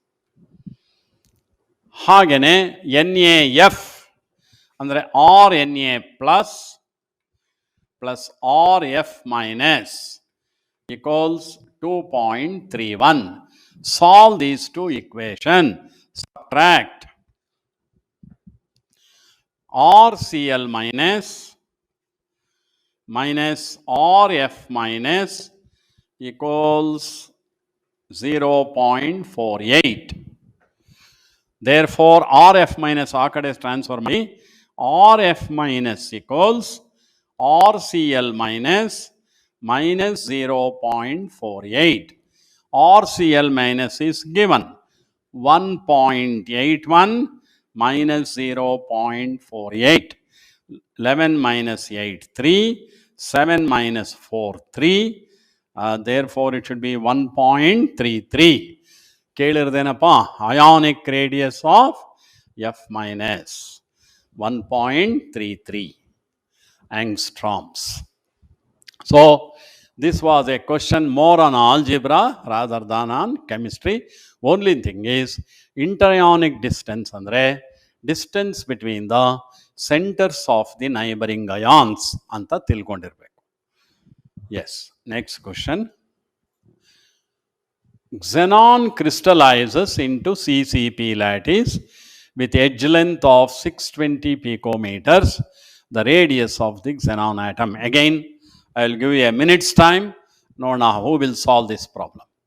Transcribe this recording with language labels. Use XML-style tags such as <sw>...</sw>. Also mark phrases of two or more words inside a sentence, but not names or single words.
<kn>ಹಾಗೆಯೇ NaF ಅಂದರೆ</kn> <en>RNa plus RF minus equals 2.31. Solve these two equations. Subtract RCl minus RF minus equals 0.48. Therefore, RF minus</en> <kn>ಆ ಕಡೆ ಟ್ರಾನ್ಸ್ಫರ್ ಮಾಡಿ</kn> <en>RF minus equals RCl minus 0.48. RCl minus is given 1.81 minus 0.48. 11 minus 8, 3. 7 minus 4, 3. Therefore, it should be 1.33. ಕೇಳಿರ್ದೇನಪ್ಪ, ionic radius of F minus 1.33 angstroms. So, this was a question more on algebra rather than on chemistry. Only thing is, inter-ionic distance ಅಂದರೆ distance between the centers of the neighboring ions</en> <kn>ಅಂತ ತಿಳ್ಕೊಂಡಿರ್ಬೇಕು.</kn> <en>Yes, next question. Xenon crystallizes into CCP lattice with edge length of 620 picometers, the radius of the xenon atom. Again, I will give you a minute's time. Now, who will solve this problem?</en>